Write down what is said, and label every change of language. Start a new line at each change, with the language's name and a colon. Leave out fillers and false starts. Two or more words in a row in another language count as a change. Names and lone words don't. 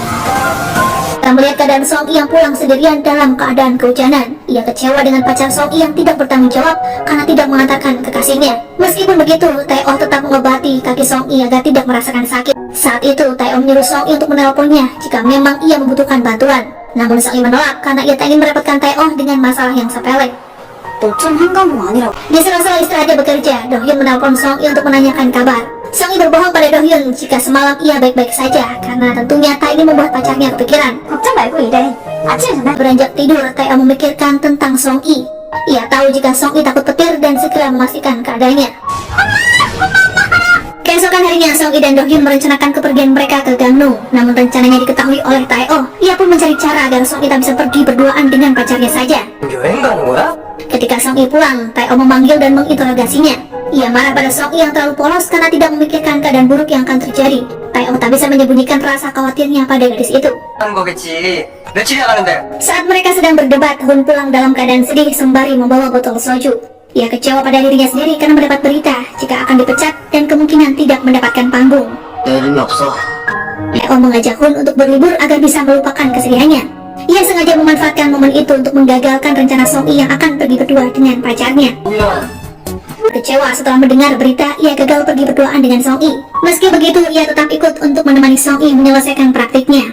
Indonesian: Setelah melihat keadaan Song-i yang pulang sendirian dalam keadaan kehujanan, ia kecewa dengan pacar Song-i yang tidak bertanggung jawab karena tidak mengantarkan kekasihnya. Meskipun begitu, Tae-oh tetap mengobati kaki Song-i agar tidak merasakan sakit. Saat itu, Tae-oh menyuruh Song-i untuk menelponnya jika memang ia membutuhkan bantuan. Namun Song-i menolak karena ia tak ingin merepotkan Tae-oh dengan masalah yang sepele.
Korean: 너좀 한가공 아니라고.
Indonesian: Di sela-sela istirahatnya bekerja, Do-hyun menelpon Song-i untuk menanyakan kabar. Song-i berbohong pada Do-hyun jika semalam ia baik-baik saja karena tentunya tak ingin membuat pacarnya kepikiran.
Korean: 걱정 말고 일해. 아침에 전화.
Indonesian: Beranjak tidur, Tae-oh memikirkan tentang Song-i. Ia tahu jika Song-i takut petir dan segera memastikan keadaannya. Keesokan harinya, Song-i dan Do-hyun merencanakan kepergian mereka ke Gangneung. Namun rencananya diketahui oleh Tae-oh. Ia pun mencari cara agar Song-i tak bisa pergi berduaan dengan pacarnya saja.
Korean: 여행 가는 거야?
Indonesian: Ketika Song-i pulang, Tae-oh memanggil dan menginterogasinya. Ia marah pada Song-i yang terlalu polos karena tidak memikirkan keadaan buruk yang akan terjadi. Tae-oh tak bisa menyembunyikan rasa khawatirnya pada gadis itu.
Korean: 하는 거겠지. 며칠이나 가는데.
Indonesian: Saat mereka sedang berdebat, Hoon pulang dalam keadaan sedih sembari membawa botol soju. Ia kecewa pada dirinya sendiri karena mendapat berita jika akan dipecat dan kemungkinan tidak mendapatkan panggung.
Korean: 내 이름이 없어.
Indonesian: Tae-oh mengajak Hoon untuk berlibur agar bisa melupakan kesedihannya. Ia sengaja memanfaatkan momen itu untuk menggagalkan rencana Song-i yang akan pergi berdua dengan pacarnya.
Korean: 뭐야?
Indonesian: turut kecewa setelah mendengar berita ia gagal pergi berduaan dengan Song Yi. Meski begitu, ia tetap ikut untuk menemani Song Yi menyelesaikan praktiknya.